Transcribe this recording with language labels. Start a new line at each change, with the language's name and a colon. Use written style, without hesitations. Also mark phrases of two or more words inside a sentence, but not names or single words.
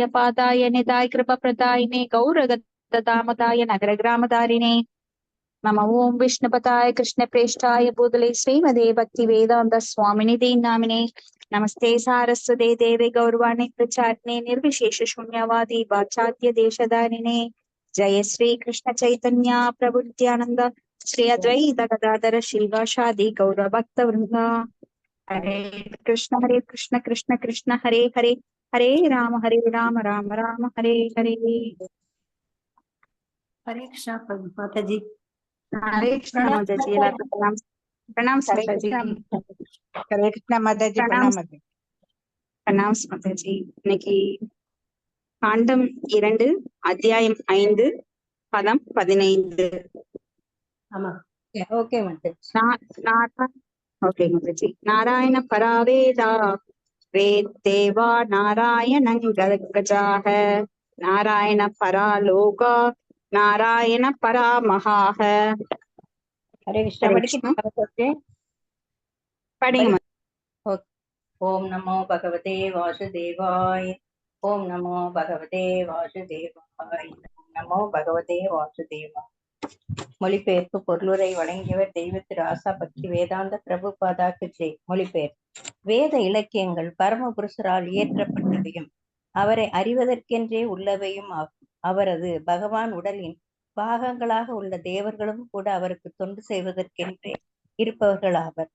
Sanskrit: पादाय निधाय कृपप्रदायिने गौरगदामदाय नगरग्रामधारिणे नमो ओं विष्णुपताय कृष्णप्रेष्ठाय भूतले श्रीमते भक्ति वेदांत स्वामिनिधि नामिने नमस्ते सारस्वते देवे गौरवाणी प्रचारिणे निर्विशेष शून्यवादी वाचाद्य देशधारिणे जय श्री कृष्ण चैतन्य प्रभु नित्यानंद श्री अद्वैत गदाधर श्रीवासादि गौर भक्त वृंदा। हरे कृष्ण कृष्ण कृष्ण हरे हरे हरे राम राम राम हरे हरे।
Hindi: हरे कृष्ण माताजी। हरे कृष्ण माताजी। எல்லாருக்கும் प्रणाम प्रणाम माताजी। हरे कृष्ण माताजी। प्रणाम प्रणाम माताजी। प्रणाम माताजी।
Tamil: இன்னைக்கு காண்டம் 2 அத்தியாயம் 5 பதம் 15. ஆமா ஓகே மாताजी।
Hindi: ओके माताजी।
Sanskrit: नारायण परावेदा वेदेवा नारायणं गजाः नारायण परा लोका नारायण परा महाः। हरे कृष्ण हरे
Tamil: படிக்க
Hindi: कृष्ण पढ़ेंगे।
Sanskrit: ओम नमो भगवते वासुदेवाय। ओम नमो भगवते वासुदेवाय। नमो भगवते वासुदेवाय।
Tamil: மொழிபெயர்ப்பு பொருளுரை வழங்கியவர் தெய்வ திரு ஆசா பக்தி வேதாந்த பிரபுபாதாக்கு ஜெய். மொழிபெயர். வேத இலக்கியங்கள் பரமபுருஷரால் இயற்றப்பட்டவையும் அவரை அறிவதற்கென்றே உள்ளவையும் ஆகும். அவரது பகவான் உடலின் பாகங்களாக உள்ள தேவர்களும் கூட அவருக்கு தொண்டு செய்வதற்கென்றே இருப்பவர்களாவர்.